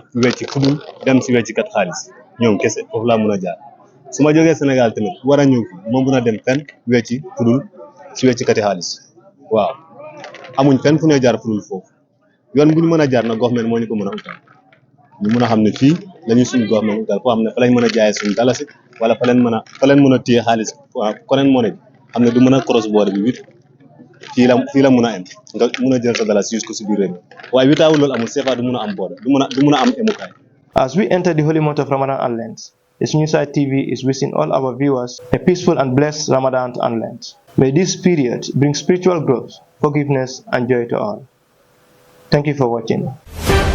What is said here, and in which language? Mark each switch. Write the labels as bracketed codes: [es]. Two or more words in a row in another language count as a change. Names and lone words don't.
[wo] wecci fu dul dem si wecci kat xaalis ñoom kese foofu laa mun a jaar su ma jógee Sénégal tamit war a ñëw fi ma mun a dem fenn wecci fu dul si wecci kati xaalis waaw amuñ fenn fu ñuy jaar fu dul foofu yoon bu ñu mën a jaar nag government moo ñu ko mën a utal ñu mën a xam ne fii lañuy suñu government utal foo xam ne fa lañ mën a jaayee suñu dalasi wala fa leen mën a téye xaalis waaw koneen moo ne xam ne du mën a [en] cross border [wo] bi wit fii la mën a am nga mën a jël sa dalasi use ko si biir réew mi waaye witaawu loolu amul CFA du mën a am border du mën a am emukaay. [en] As we enter the holy month of Ramadan and Lent, the Sunnyside TV is wishing all our viewers a peaceful and blessed Ramadan and Lent. May this period bring spiritual growth, forgiveness and joy to all. Thank you for watching.